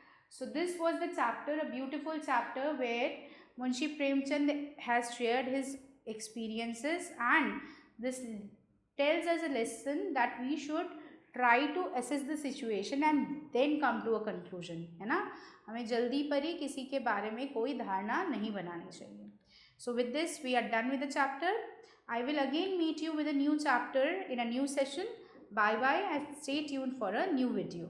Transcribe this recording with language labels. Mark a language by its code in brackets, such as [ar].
[en] So this was the chapter, a beautiful chapter where Munshi Premchand has shared his experiences, and this tells us a lesson that we should try to assess the situation and then come to a conclusion, [hi] है ना. हमें जल्दी पर ही किसी के बारे में कोई धारणा नहीं बनानी चाहिए. [en] So with this we are done with the chapter. I will again meet you with a new chapter in a new session. Bye bye and stay tuned for a new video.